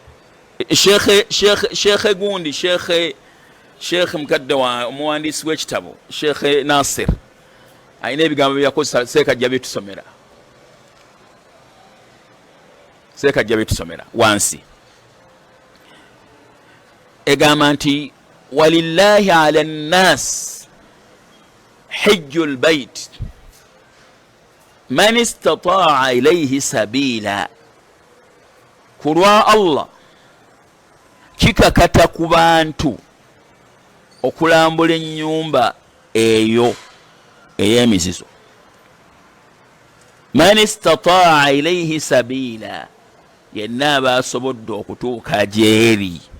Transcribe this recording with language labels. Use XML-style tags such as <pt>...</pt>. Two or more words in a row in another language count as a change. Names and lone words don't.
<lg>Sheikh gundi Sheikh mukadde wa omuwandiisi w'ekitabo Sheikh Nasir ayina ebigambo byakozesa seekajja byetusomera wansi.</lg> <ar>Egamba nti ولله على الناس حج البيت من استطاع إليه سبيلا.</ar> <lg>Kulwa Allah kikakata ku bantu okulambula ennyumba eyo ey'emizizo.</lg> <ar>من استطاع إليه سبيلا,</ar> <lg>yenna aba asobodde okutuuka gyeri.</lg>